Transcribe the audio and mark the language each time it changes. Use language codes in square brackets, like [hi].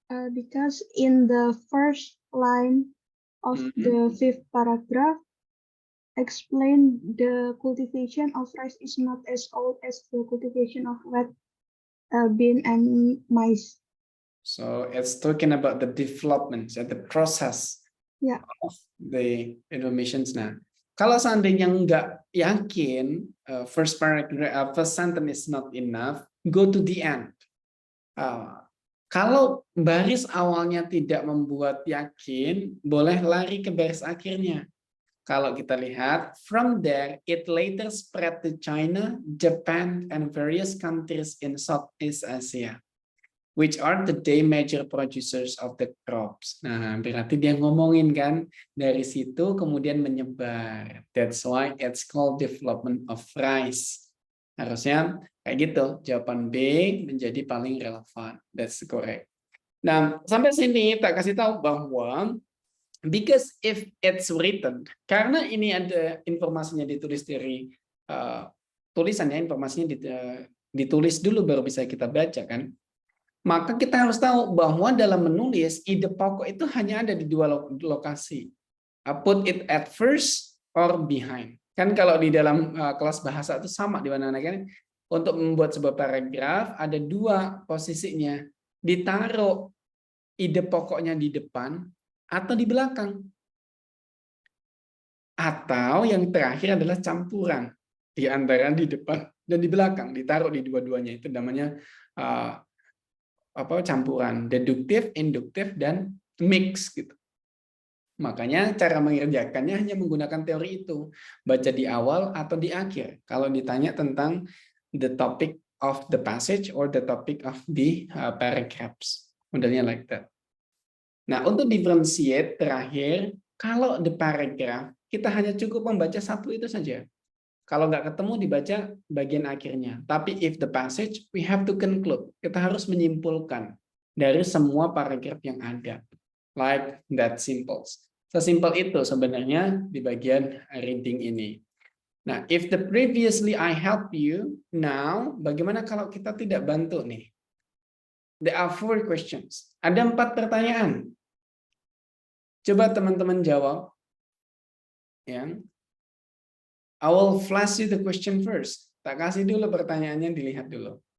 [en] Because in the first line of the fifth paragraph, explain the cultivation of rice is not as old as the cultivation of wheat, bean, and maize. So it's talking about the development, the process of the informations. [id] Nah, kalau seandainya nggak yakin, [en] first paragraph, first sentence is not enough, go to the end. [id] Kalau baris awalnya tidak membuat yakin, boleh lari ke baris akhirnya. Kalau kita lihat, [en] from there, it later spread to China, Japan, and various countries in Southeast Asia, which are today major producers of the crops. [id] Nah, berarti dia ngomongin kan, dari situ kemudian menyebar. [en] That's why it's called development of rice. [id] Harusnya kayak gitu, jawaban B menjadi paling relevan. [en] That's correct. [id] Nah, sampai sini tak kasih tahu bahwa [en] because if it's written, [id] karena ini ada informasinya ditulis dari tulisannya, informasinya ditulis dulu baru bisa kita baca kan. Maka kita harus tahu bahwa dalam menulis ide pokok itu hanya ada di dua lokasi. [en] Put it at first or behind. [id] Kan kalau di dalam kelas bahasa itu sama di mana-mana kan. Untuk membuat sebuah paragraf ada dua posisinya. Ditaruh ide pokoknya di depan atau di belakang. Atau yang terakhir adalah campuran di antara di depan dan di belakang. Ditaruh di dua-duanya itu namanya campuran, deduktif, induktif, dan mix gitu. Makanya cara mengerjakannya hanya menggunakan teori itu. Baca di awal atau di akhir. Kalau ditanya tentang [en] the topic of the passage or the topic of the paragraphs. [id] Modelnya [en] like that. [id] Nah, untuk differentiate terakhir, kalau [en] the paragraph, [id] kita hanya cukup membaca satu itu saja. Kalau nggak ketemu dibaca bagian akhirnya. [en] Tapi if the passage, we have to conclude. [id] Kita harus menyimpulkan dari semua paragraf yang ada. [en] Like that simple. [id] Sesimpel itu sebenarnya di bagian reading ini. Nah, [en] if the previously I help you, now [id] bagaimana kalau kita tidak bantu nih? [en] There are 4 questions. [id] Ada 4 pertanyaan. Coba teman-teman jawab. Ya. [en] I will flash you the question first. [id] Tak kasih dulu pertanyaannya, dilihat dulu.